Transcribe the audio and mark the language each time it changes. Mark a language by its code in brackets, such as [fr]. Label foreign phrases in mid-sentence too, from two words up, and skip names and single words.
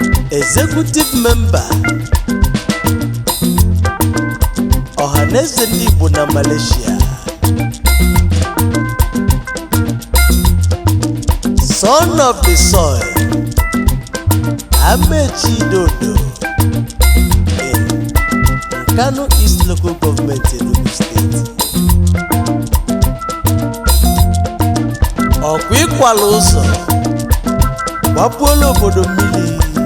[en] Executive member. [ig] Ọhaneze ndị Igbo na Malaysia. [en] Son of the soil. Amechi Dodo. In Nkanu East Local Government, Enugu State. [ig] Ọkwa ịkwala ụzọ. Gbapuola obodo mmiri.